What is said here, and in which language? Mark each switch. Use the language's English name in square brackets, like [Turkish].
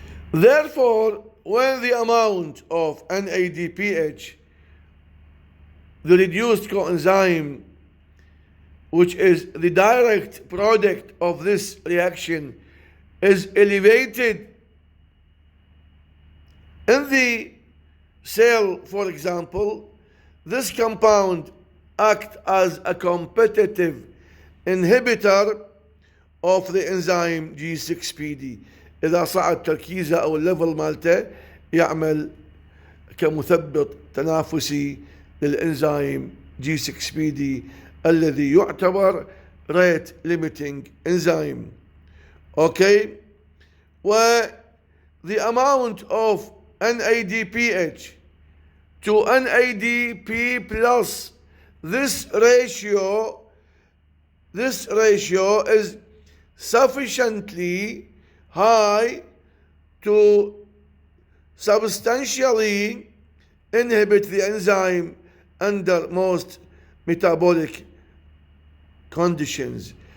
[English] Therefore, when the amount of NADPH, the reduced coenzyme, which is the direct product of this reaction, is elevated in the cell, for example, this compound acts as a competitive inhibitor of the enzyme G6PD. [Arabic] إذا صعد تركيزه أو الليفل مالته يعمل كمثبط تنافسي للإنزيم G6PD الذي يعتبر [English] rate limiting enzyme. Okay? Where the amount of NADPH to NADP plus this ratio is sufficiently high to substantially inhibit the enzyme under most metabolic conditions.